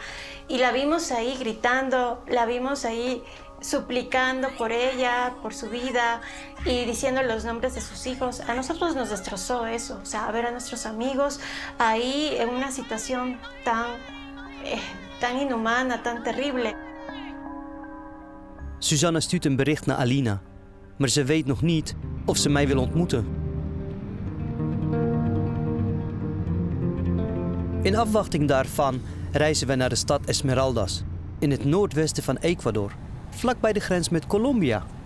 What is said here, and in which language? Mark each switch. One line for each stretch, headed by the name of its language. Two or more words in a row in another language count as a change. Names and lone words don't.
Spanish: Y la vimos ahí gritando, la vimos ahí suplicando por ella, por su vida y diciendo los nombres de sus hijos. A nosotros nos destrozó eso, o sea, ver a nuestros amigos ahí en una situación tan inhumana, tan terrible.
Dutch: Susanna stuurt een bericht naar Alina, maar ze weet nog niet of ze mij wil ontmoeten. In afwachting daarvan reizen we naar de stad Esmeraldas, in het noordwesten van Ecuador, vlakbij de grens met Colombia.